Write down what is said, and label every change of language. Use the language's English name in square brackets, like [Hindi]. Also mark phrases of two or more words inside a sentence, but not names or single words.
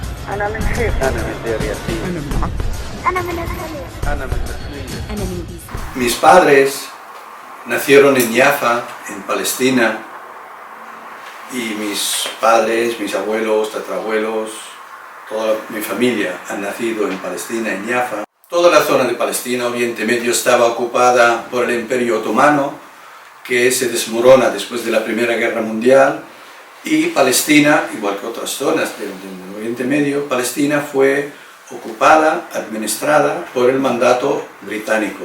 [Arabic] أنا من حيف. أنا من دير ياسين. أنا من عكا. أنا من الخليل. أنا من تسليم. أنا من بيسا. [Spanish] Mis padres nacieron en Jaffa, en Palestina, y mis padres, mis abuelos, tatarabuelos, toda mi familia han nacido en Palestina, en Jaffa. Toda la zona de Palestina, Oriente Medio, estaba ocupada por el Imperio Otomano, que se desmorona después de la Primera Guerra Mundial, y Palestina, igual que otras zonas del Oriente Medio, Palestina fue ocupada, administrada por el mandato británico.